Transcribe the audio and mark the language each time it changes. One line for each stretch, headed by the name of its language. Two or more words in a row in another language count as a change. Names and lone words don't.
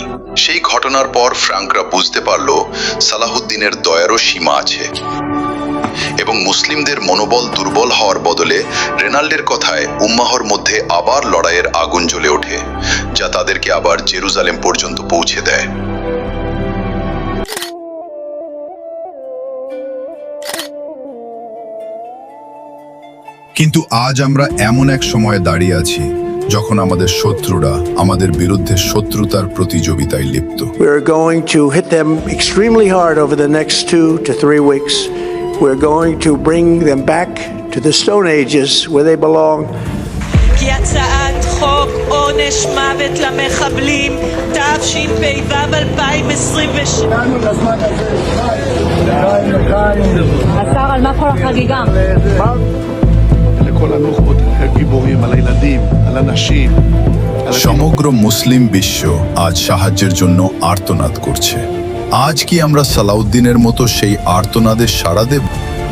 Bangla: সেই ঘটনার পর ফ্রাঙ্করা বুঝতে পারল সালাহউদ্দিনের দয়ারও সীমা আছে, এবং মুসলিমদের মনোবল দুর্বল হওয়ার বদলে রেনাল্ডের কথায় উম্মাহর মধ্যে আবার লড়াইয়ের আগুন জ্বলে ওঠে, যা তাদেরকে আবার জেরুজালেম পর্যন্ত পৌঁছে দেয়। কিন্তু আজ আমরা এমন এক সময়ে দাঁড়িয়ে আছি যখন আমাদের শত্রুরা আমাদের বিরুদ্ধে শত্রুতার প্রতিযোগিতায় লিপ্ত।
English: We're going to hit them extremely hard over the next 2 to 3 weeks. We're going to bring them back to the Stone Ages where they belong.
Hebrew: כי הצעת חוק עונש מוות למחבלים תשפ"ו 2026. השר, על מה כל החגיגה? לכל הנוח'בות הגיבורים, על הילדים, על הנשים.
Bangla: সমগ্র মুসলিম বিশ্ব আজ সাহায্যের জন্য আর্তনাদ করছে। আজ কি আমরা সালাউদ্দিনের মতো সেই আর্তনাদে সাড়া দেব?